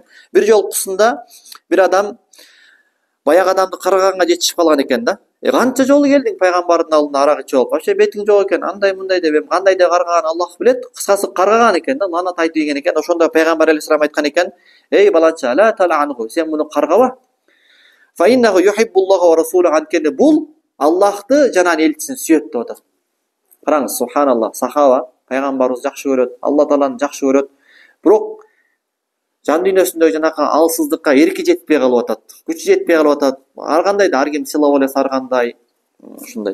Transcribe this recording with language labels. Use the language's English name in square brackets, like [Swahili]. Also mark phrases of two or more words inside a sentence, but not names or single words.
[Kyrgyz] Бир жолкусунда бир адам баягы адамды караганга жетишип калган экен да. Канча жолу келдиң пайгамбардын алдына арак ичип алып, вообще бетиң жок экен, андай мындай деп, эми кандай деп каргаганын Аллах билет. Кыскасы каргаган экен да, ланат айтып ийген экен. Ошондо пайгамбар алейхиссалам айткан экен: "Эй баланча, [Arabic] لا تلعنه, [Kyrgyz] сен муну каргаба. [Arabic] فإنه يحب الله ورسوله", [Kyrgyz] анткени бул Аллахты жана анын элчисин сүйөт деп атат. Караңыз, субханаллах, сахаба пайгамбарыбызды жакшы көрөт, Алла Тааланы жакшы көрөт. Бирок жан дүйнөсүндөгү жанакы алсыздыкка эрки жетпей калып атат, күчү жетпей калып атат. Ар кандай да ар ким сыйлап элес, ар кандай ушундай.